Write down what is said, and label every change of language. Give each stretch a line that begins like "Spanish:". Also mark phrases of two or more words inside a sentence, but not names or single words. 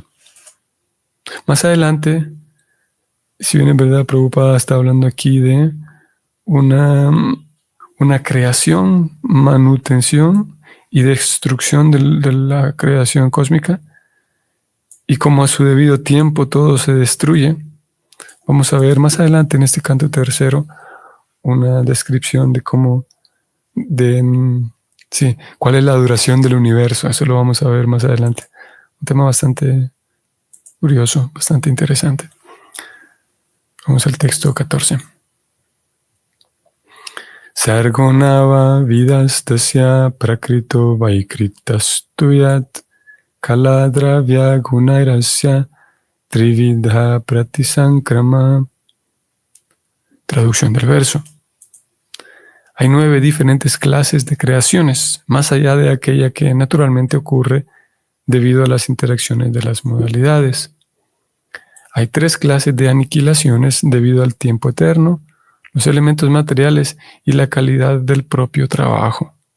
Spanish: Más adelante, si bien en verdad Prabhupada está hablando aquí de una creación, manutención y destrucción de la creación cósmica, y como a su debido tiempo todo se destruye, vamos a ver más adelante en este canto tercero una descripción de cuál es la duración del universo. Eso lo vamos a ver más adelante. Un tema bastante curioso, bastante interesante. Vamos al texto 14.
Sanskrit: सर्गो नवविधस्तस्य प्राकृतो वैकृतस्तु यः कालद्रव्यगुणैरस्य त्रिविधः प्रतिसंक्रमः.
Spanish: Traducción del verso. Hay 9 diferentes clases de creaciones, más allá de aquella que naturalmente ocurre debido a las interacciones de las modalidades. Hay 3 clases de aniquilaciones debido al tiempo eterno, los elementos materiales y la calidad del propio trabajo.